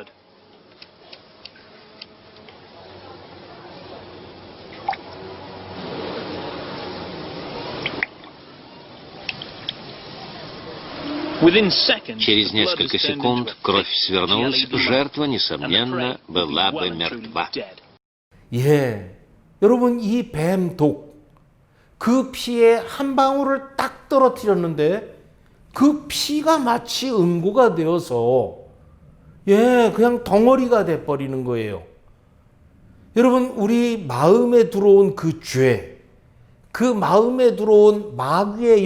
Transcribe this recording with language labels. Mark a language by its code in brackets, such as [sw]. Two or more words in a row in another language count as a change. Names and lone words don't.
[ru] Через несколько секунд кровь свернулась, жертва, несомненно, была бы мертва. [ko] 예, 여러분 이 뱀독 그 피에 한 방울을 딱 떨어뜨렸는데 그 피가 마치 응고가 되어서 그냥 덩어리가 돼버리는 거예요. 여러분 우리 마음에 들어온 그 죄, 그 마음에 들어온 마귀의